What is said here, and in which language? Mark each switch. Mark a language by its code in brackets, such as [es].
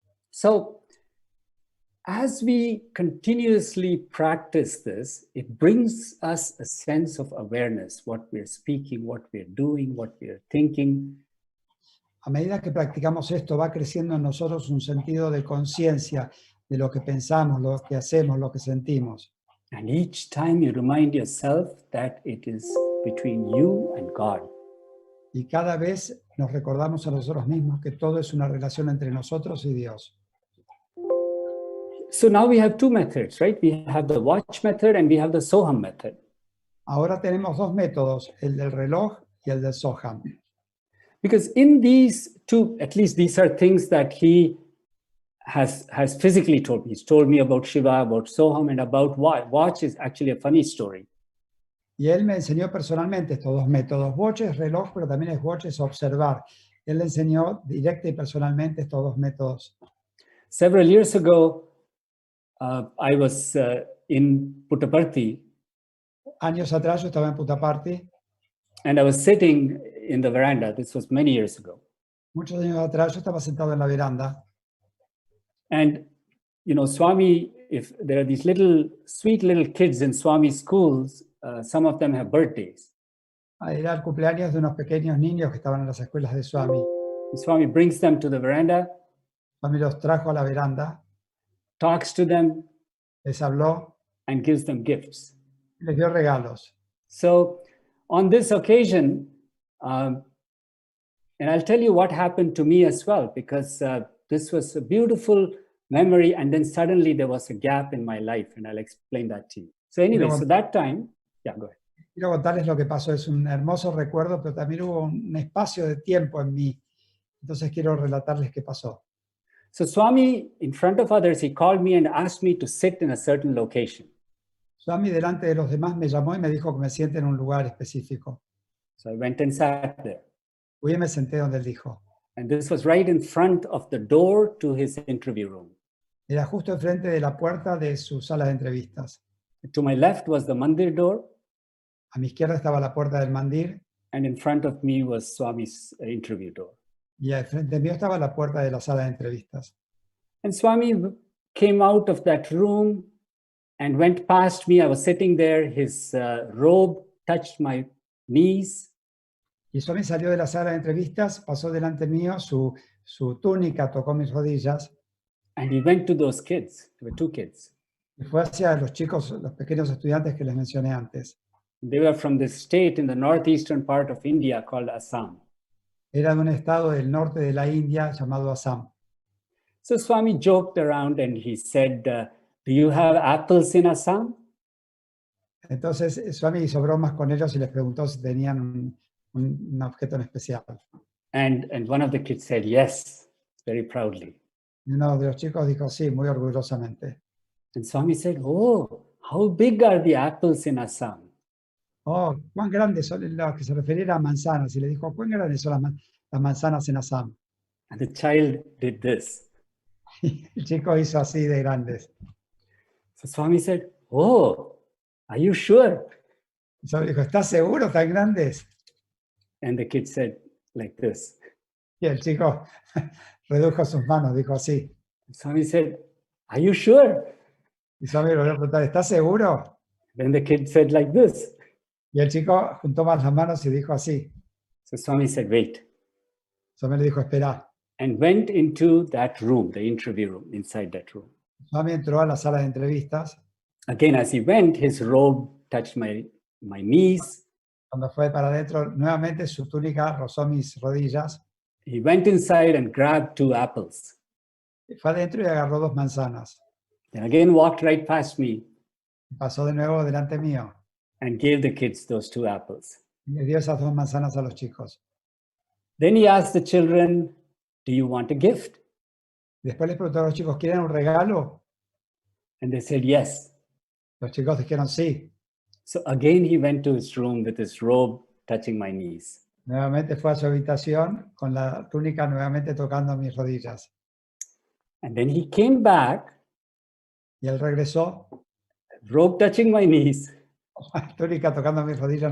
[en] So, as we continuously practice this, it brings us a sense of awareness, what we're speaking, what we're doing, what we're thinking. [es] A medida que practicamos esto, va creciendo en nosotros un sentido de conciencia de lo que pensamos, lo que hacemos, lo que sentimos. [en] And each time you remind yourself that it is between you and God. [es] Y cada vez nos recordamos a nosotros mismos que todo es una relación entre nosotros y Dios. [en] So now we have two methods, right? We have the watch method and we have the Soham method. [es] Ahora tenemos dos métodos, el del reloj y el del Soham. [en] Because in these two, at least these are things that he has physically told me. He's told me about Shiva, about Soham, and about watch. Watch is actually a funny story. [es] Y él me enseñó personalmente estos dos métodos. Watch es reloj, pero también es watch es observar. Él le enseñó directa y personalmente estos dos métodos. [en] Several years ago, I was in Puttaparthi. [es] Años atrás yo estaba en Puttaparthi. [en] And I was sitting in the veranda. This was many years ago. [es] Muchos años atrás yo estaba sentado en la veranda. [en] And, Swami, if there are these sweet little kids in Swami schools, some of them have birthdays. [es] Era el cumpleaños de unos pequeños niños que estaban en las escuelas de Swami. [en] And Swami brings them to the veranda, [es] Swami los trajo a la veranda, [en] talks to them, [es] les habló [en] and gives them gifts. [es] y les dio regalos. [en] So on this occasion, and I'll tell you what happened to me as well, because this was a beautiful memory, and then suddenly there was a gap in my life, and I'll explain that to you. So anyway, so that time, yeah, go ahead. [es] Quiero contarles lo que pasó. Es un hermoso recuerdo, pero también hubo un espacio de tiempo en mí. Entonces quiero relatarles qué pasó. [en] So Swami, in front of others, he called me and asked me to sit in a certain location. [es] Swami delante de los demás me llamó y me dijo que me siente en un lugar específico. [en] So I went and sat there. [es] Fui y me senté donde él dijo. [en] And this was right in front of the door to his interview room. [es] Era justo enfrente de la puerta de su sala de entrevistas. [en] To my left was the mandir door. [es] A mi izquierda estaba la puerta del mandir. [en] And in front of me was Swami's interview door. [es] Y al frente mío estaba la puerta de la sala de entrevistas. [en] And Swami came out of that room and went past me. I was sitting there. His robe touched my knees. [es] Y Swami salió de la sala de entrevistas, pasó delante mío, su túnica tocó mis rodillas. [en] And he went to those kids. There were two kids. [es] Y fue hacia los chicos, los pequeños estudiantes que les mencioné antes. [en] They were from this state in the northeastern part of India called Assam. [es] Era de un estado del norte de la India llamado Assam. [en] So Swami joked around and he said, do you have apples in Assam? [es] Entonces Swami hizo bromas con ellos y les preguntó si tenían un objeto en especial. [en] And one of the kids said, yes, very proudly. [es] Y uno de los chicos dijo sí, muy orgullosamente. [en] And Swami said, oh, how big are the apples in Assam? [es] Oh, cuán grandes son, lo que se refería a manzanas. Y le dijo, ¿cuán grandes son las manzanas en Assam? [en] And the child did this. [es] Y el chico hizo así de grandes. [en] So Swami said, oh, are you sure? [es] Y Swami dijo, ¿estás seguro tan grandes? [en] And the kid said like this. [es] Y el chico redujo sus manos, dijo así. [en] Swami said, are you sure? [es] Y Swami le volvió a preguntar, ¿estás seguro? [en] Then the kid said like this. [es] Y el chico juntó más las manos y dijo así. [en] So Swami said, wait. [es] Swami le dijo, espera. [en] And went into that room, the interview room, inside that room. [es] Swami entró a la sala de entrevistas. [en] Again, as he went, his robe touched my knees. [es] Cuando fue para adentro, nuevamente su túnica rozó mis rodillas. [en] He went inside and grabbed 2 apples. [es] Fue adentro y agarró 2 manzanas. [en] Then again walked right past me [es] Pasó de nuevo delante mío [en] and gave the kids those 2 apples. [es] y le dio esas 2 manzanas a los chicos. [en] Then he asked the children, do you want a gift? [es] Después les preguntó a los chicos, ¿quieren un regalo? [en] And they said, yes. [es] Los chicos dijeron sí. [en] So again, he went to his room with his robe touching my knees. [es] Nuevamente fue a su habitación con la túnica nuevamente tocando mis rodillas. [en] And then he came back, [es] Y él regresó, [en] robe touching my knees, [es] la túnica tocando mis rodillas